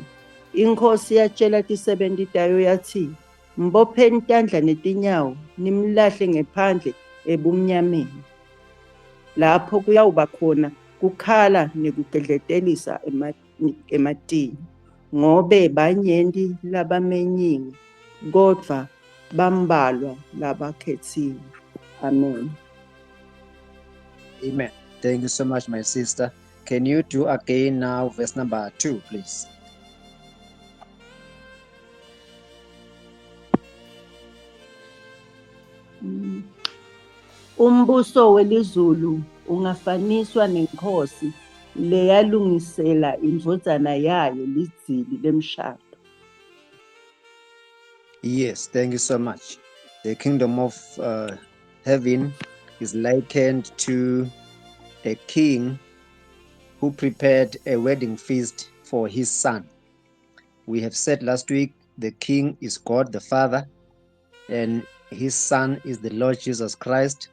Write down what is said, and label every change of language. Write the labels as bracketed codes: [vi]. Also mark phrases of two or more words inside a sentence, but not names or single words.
[ss] Inkosi yatshela tisebenti tayo yathi, mbopheni tandla netinyawo, nimlahle ngephandle ebumnyameni. Lapho kuyawuba khona kukhala nekugedletelisa ematini, ngobe banyenti labamenyiwe, kodvwa bambalwa labakhetsiwe. Amen. Amen. [en] Thank you so much, my sister. Can you do again now verse number 2, please? [ss] Umbuso welizulu ungafaniswa nenkosi leyalungisela indvodzana yayo lidzili lemshado. [en] Yes, thank you so much. The kingdom of heaven is likened to a king who prepared a wedding feast for his son. We have said last week the king is God the Father, and his son is the Lord Jesus Christ.